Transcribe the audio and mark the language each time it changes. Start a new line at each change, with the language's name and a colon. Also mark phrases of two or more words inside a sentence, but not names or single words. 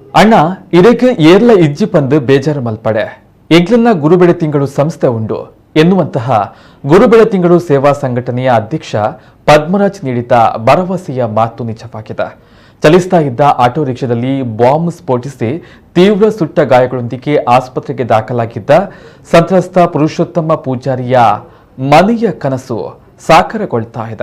Tulu: ಅಣ್ಣ ಇದಕ್ಕೆ ಏರ್ಲ ಇಜ್ಜಿ ಪಂದು ಬೇಜಾರು ಮಲ್ಪಡೆ ಎಂಗ್ಲನ್ನ ಗುರುಬೆಳೆ ತಿಂಗಳು ಸಂಸ್ಥೆ ಉಂಡು
Kannada: ಎನ್ನುವಂತಹ ಗುರುಬೆಳೆ ತಿಂಗಳು ಸೇವಾ ಸಂಘಟನೆಯ ಅಧ್ಯಕ್ಷ ಪದ್ಮರಾಜ್ ನೀಡಿದ ಭರವಸೆಯ ಮಾತು ನಿಜವಾಗಿದೆ. ಚಲಿಸ್ತಾ ಇದ್ದ ಆಟೋ ರಿಕ್ಷಾದಲ್ಲಿ ಬಾಂಬ್ ಸ್ಫೋಟಿಸಿ ತೀವ್ರ ಸುಟ್ಟ ಗಾಯಗಳೊಂದಿಗೆ ಆಸ್ಪತ್ರೆಗೆ ದಾಖಲಾಗಿದ್ದ ಸಂತ್ರಸ್ತ ಪುರುಷೋತ್ತಮ ಪೂಜಾರಿಯ ಮನೆಯ ಕನಸು ಸಾಕಾರಗೊಳ್ತಾ ಇದೆ.